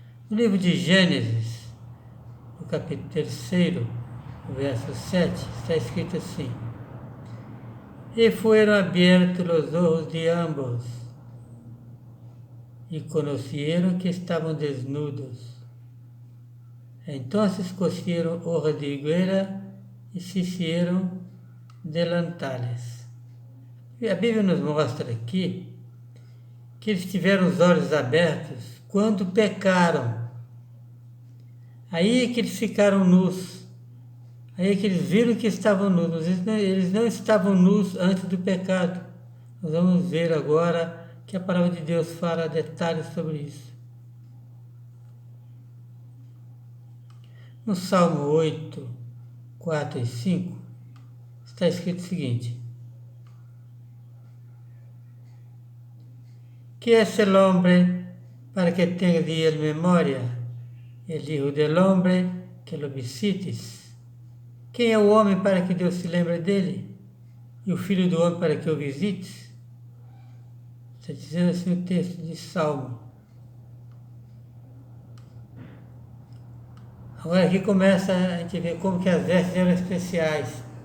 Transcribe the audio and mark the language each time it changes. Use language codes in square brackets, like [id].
[pt] No livro de Gênesis, no capítulo 3, verso 7, está escrito assim: E foram abertos os olhos de ambos, e conheceram que estavam desnudos. [es] Entonces cosieron hojas de higuera e se hicieron delantales. [pt] A Bíblia nos mostra aqui que eles tiveram os olhos abertos quando pecaram. Aí é que eles ficaram nus. Aí é que eles viram que estavam nus. Eles não estavam nus antes do pecado. Nós vamos ver agora que a palavra de Deus fala detalhes sobre isso. No Salmo 8, 4 e 5, está escrito o seguinte: [es] Que es el hombre para que tenga de él memoria, el hijo del hombre que lo visites? [pt] Quem é o homem para que Deus se lembre dele? E o filho do homem para que o visites? Está dizendo assim o texto de Salmo. Agora aqui começa a gente ver como que as vestes eram especiais.